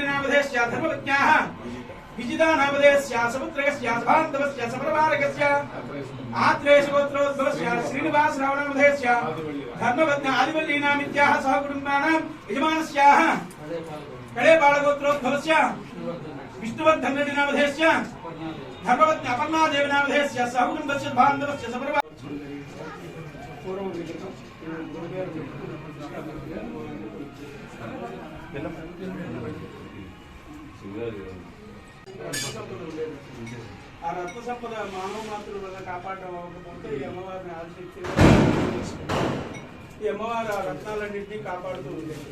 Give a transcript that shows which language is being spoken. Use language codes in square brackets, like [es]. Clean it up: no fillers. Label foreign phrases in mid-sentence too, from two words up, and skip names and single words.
[sa] नामधेयस्य धर्मपत्न्याः विजिता नामधेयस्य समुद्रकस्य सभान्तवस्य समरवारकस्य आत्रेय गोत्रोद्भवस्य श्रीनिवास राव नामधेयस्य धर्मपत्न्या आदिवल्ली नामित्याः सह कुटुम्बानां यजमानस्याः कळेपाल गोत्रोद्भवस्य विष्णुवर्धन रेड्डी नामधेयस्य धर्मपत्न्या अपर्णा देवी नामधेयस्य सह कुटुम्बस्य बान्धवस्य समरवा [te] ఆ రత్న సంపద మానవ మాతృల వల్ల కాపాడడం అవ్వకపోతే ఈ అమ్మవారిని ఆశించి ఈ అమ్మవారు ఆ రత్నాలన్నింటినీ కాపాడుతూ ఉండేది.